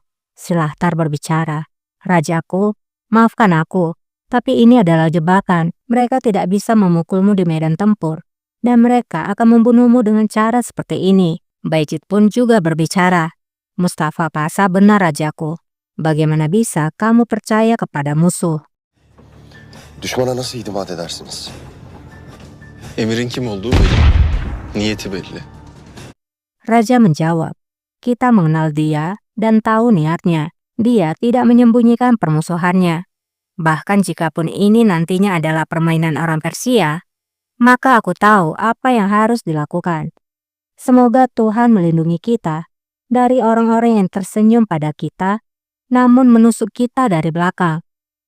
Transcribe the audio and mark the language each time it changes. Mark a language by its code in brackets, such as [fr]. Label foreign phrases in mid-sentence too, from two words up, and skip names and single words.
[id] Silahtar berbicara, rajaku, maafkan aku, tapi ini adalah jebakan. Mereka tidak bisa memukulmu di medan tempur, dan mereka akan membunuhmu dengan cara seperti ini. Bayezid pun juga berbicara, Mustafa Pasha benar rajaku. Bagaimana bisa kamu percaya kepada musuh? [tr] Düşmana nasıl itimat edersiniz? Emir'in kim olduğu belli. Niyeti belli. [id] Raja menjawab, kita mengenal dia dan tahu niatnya. Dia tidak menyembunyikan permusuhannya. Bahkan jikapun ini nantinya adalah permainan orang Persia, maka aku tahu apa yang harus dilakukan. Semoga Tuhan melindungi kita dari orang-orang yang tersenyum pada kita, namun menusuk kita dari belakang.